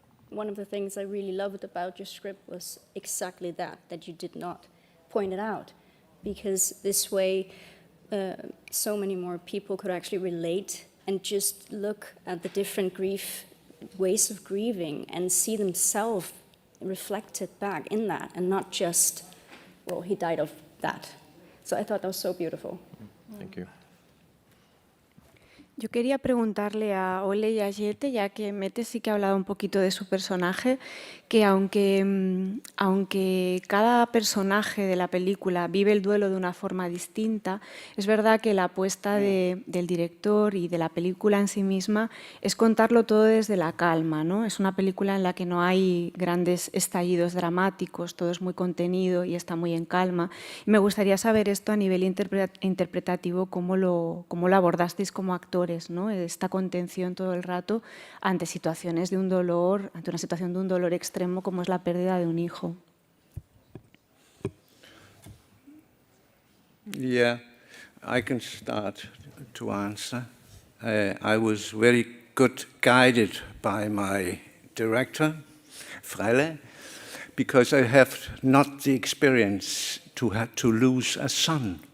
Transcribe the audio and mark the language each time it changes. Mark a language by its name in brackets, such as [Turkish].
[English] One of the things I really loved about your script was exactly that you did not point it out, because this way so many more people could actually relate and just look at the different ways of grieving and see themselves reflected back in that, and not just, well, he died of that. So I thought that was so beautiful. Thank you. [Spanish] Yo quería preguntarle a Ole y a JETTE, ya que METTE sí que ha hablado un poquito de su personaje, que aunque cada personaje de la película vive el duelo de una forma distinta, es verdad que la apuesta del director y de la película en sí misma es contarlo todo desde la calma, ¿no? Es una película en la que no hay grandes estallidos dramáticos, todo es muy contenido y está muy en calma. Y me gustaría saber esto a nivel interpretativo, cómo lo abordasteis como actores, ¿no? Esta contención todo el rato ante situaciones de un dolor, ante una situación de un dolor extremo como es la pérdida de un hijo. [English] Yeah, I can start to answer. I was very good guided by my director, FRELLE, because I have not the experience to lose a son.